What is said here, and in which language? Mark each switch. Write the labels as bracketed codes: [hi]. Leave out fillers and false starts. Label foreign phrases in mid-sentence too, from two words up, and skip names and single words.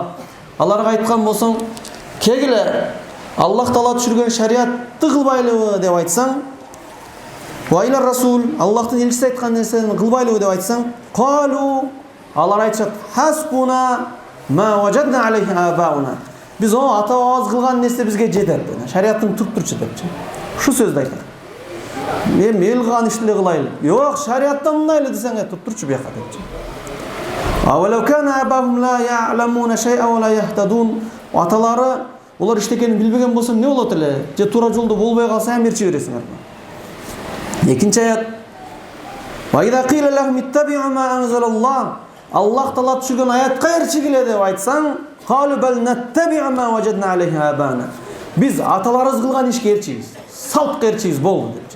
[ky] Аларга айткан болсоң, "Кегиле, Аллах Таала түшүргөн шариатты кылбайлыбы" деп айтсаң, [ar] "وإلى الرسول", [ky] Аллахтын элчиси айткан нерсени кылбайлыбы деп айтсаң, "Калу", алар айтышат, [ar] "حسبنا ما وجدنا عليه آباءنا". [ky] Биз ата-бабабыз кылган нерсе бизге жетет. Шариаттын туруп турчу депчи. Ушу сөздү айтат. Мен эл кылган ишти эле кылайлы. Жок, шариаттан мындай эле десең, туруп турчу бияка депчи. [ar] "أولو كان آباؤهم لا يعلمون شيئا ولا يهتدون". [ky] Аталары олар иштекенин билбеген болсо эмне болот эле? Же туура жолдо болбой калса ам берчи бересиңер. Экинчи аят. [ar] "وإذا قيل لهم اتبعوا ما أنزل الله". [ky] Аллах Таала түшүргөн аятка эрчигиле деп айтсаң, [ar] "قالوا بل نتبع ما وجدنا عليه آباءنا". [ky] Биз аталарыбыз кылган ишке эрчибиз, салтка эрчибиз болду депчи.